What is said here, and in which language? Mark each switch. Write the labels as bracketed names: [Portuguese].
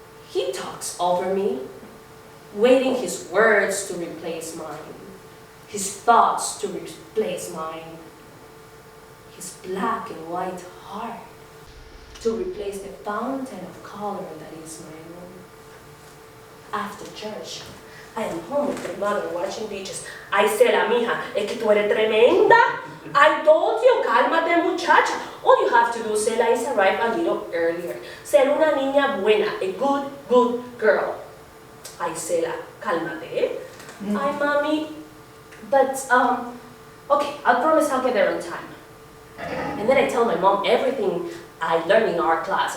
[English] He talks over me, waiting his words to replace mine, his thoughts to replace mine, his black and white heart to replace the fountain of color that is my room. After church, I am home with my mother watching beaches. [Spanish] Ay, Sela, mija, es que tú eres tremenda. [English] I told you, [Spanish] cálmate, muchacha. [English] All you have to do, Sela, is arrive a little earlier. [Spanish] Ser una niña buena, [English] a good girl. [Spanish] Ay, Sela, cálmate. [English] Ay, mommy. But, okay, I promise I'll get there on time. And then I tell my mom everything I learned in our class.